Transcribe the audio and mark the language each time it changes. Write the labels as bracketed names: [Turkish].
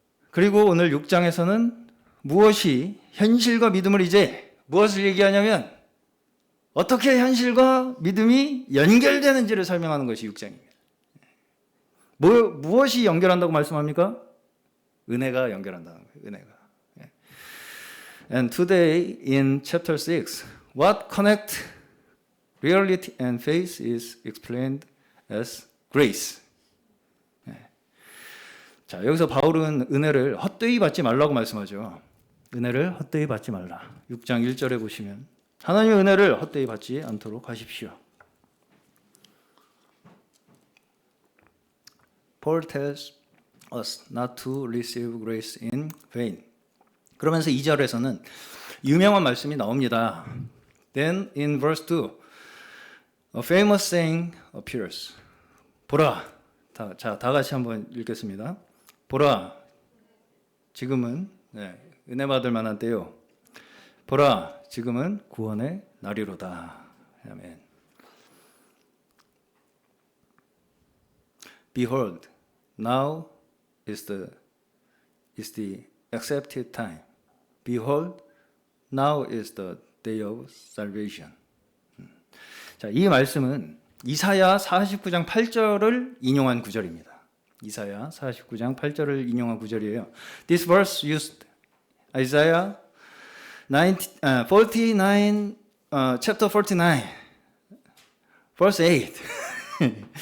[Korean] 그리고 오늘 6장에서는 무엇이 현실과 믿음을 이제 무엇을 얘기하냐면 어떻게 현실과 믿음이 연결되는지를 설명하는 것이 6장입니다. 무엇이 연결한다고 말씀합니까? 은혜가 연결한다는 거예요. 은혜가. [English] And today in chapter 6, what connect reality and faith is explained as grace. [Korean] 자, 여기서 바울은 은혜를 헛되이 받지 말라고 말씀하죠. 은혜를 헛되이 받지 말라. 6장 1절에 보시면 하나님의 은혜를 헛되이 받지 않도록 하십시오. [English] Paul tells us not to receive grace in vain. [Korean] 그러면서 2절에서는 유명한 말씀이 나옵니다. [English] Then in verse 2, a famous saying appears. [Korean] 보라, 다 같이 한번 읽겠습니다. 보라, 지금은 은혜 받을 만한 때요. 보라, 지금은 구원의 날이로다. 아멘. [English] Behold, now is the accepted time. Behold, now is the day of salvation. [Korean] 자, 이 말씀은 이사야 49장 8절을 인용한 구절입니다. 이사야 49장 8절을 인용한 구절이에요. [English] This verse used Isaiah 49, chapter 49, verse 8.